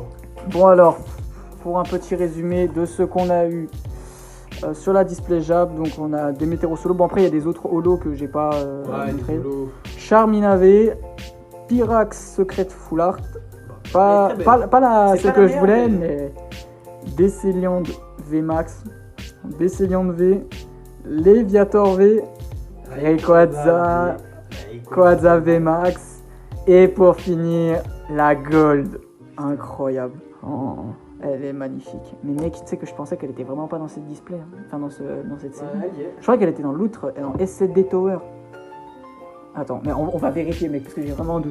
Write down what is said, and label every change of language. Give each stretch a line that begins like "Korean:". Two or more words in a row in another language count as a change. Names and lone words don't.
French: Bon, alors, pour un petit résumé de ce qu'on a eu sur la display Jab, donc on a des météoros solo. Bon, après, il y a des autres holos que j'ai pas montré. Charminavé, Pyrax Secret Full Art. Pas celle que je voulais, mais Décéliande V Max, Décéliande V, Léviator V, Rayquaza V Max, et pour finir, la Gold. Incroyable. Oh, elle est magnifique. Mais mec, tu sais que je pensais qu'elle était vraiment pas dans cette display, hein. Enfin dans cette série. Je croyais qu'elle était dans l'outre, dans S7D Tower. Attends, mais on va vérifier, mec, parce que j'ai vraiment un doute.